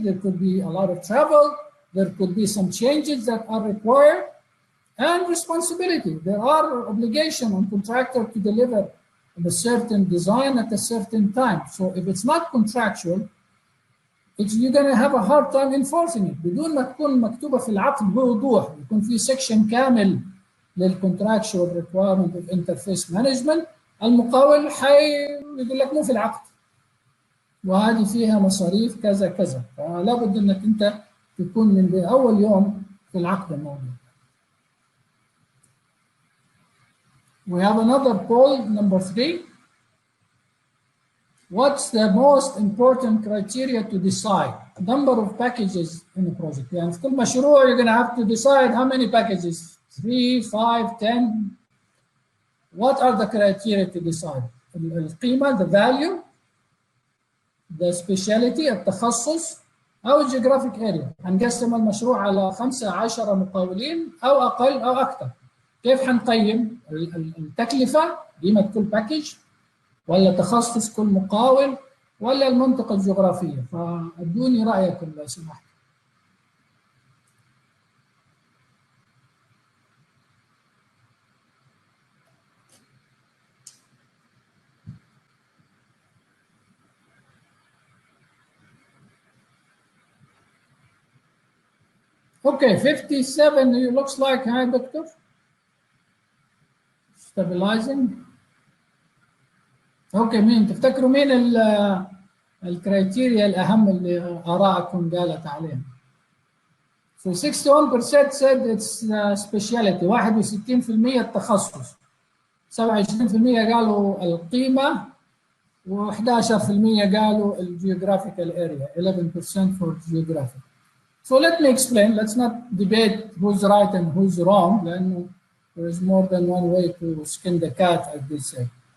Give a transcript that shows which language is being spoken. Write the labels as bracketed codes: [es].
[en] There could be a lot of travel. There could be some changes that are required. And responsibility. There are obligations on contractor to deliver a certain design at a certain time. So if it's not contractual, you're going to have a hard time enforcing it. [ar] بدون ما تكون مكتوبة في العقد بوضوح. يكون في [en] section كامل للcontractual requirement of interface management. [ar] المقاول يقول لك مو في العقد. وهذه فيها مصاريف كذا كذا. فلا بد انك انت تكون من اول يوم في العقد الموجود. [en] We have another poll, number 3. What's the most important criteria to decide? Number of packages in a project. [ar] يعني في كل مشروع [en] you're going to have to decide how many packages. 3, 5, 10. What are the criteria to decide? القيمة, the value, the speciality, التخصص, أو geographic area. [ar] هنقسم المشروع على 15 مقاولين أو أقل أو أكثر. كيف حنقيم؟ التكلفة قيمة كل باكج ولا تخصص كل مقاول ولا المنطقة الجغرافية؟ فادوني رأيكم لو سمحت. [en] Okay, 57 looks like, hi doctor. Stabilizing. [ar] اوكي مين تفتكروا مين الكرايتيريا الاهم اللي ارائكم قالت عليهم؟ [en] So 61% said it's speciality. [ar] 61% التخصص. 27% قالوا القيمة و11% قالوا الجيوغرافيكال اريا. [en] 11% for geographic. So let me explain. Let's not debate who's right and who's wrong. لأنه there is more than one way to skin the cat, as they say.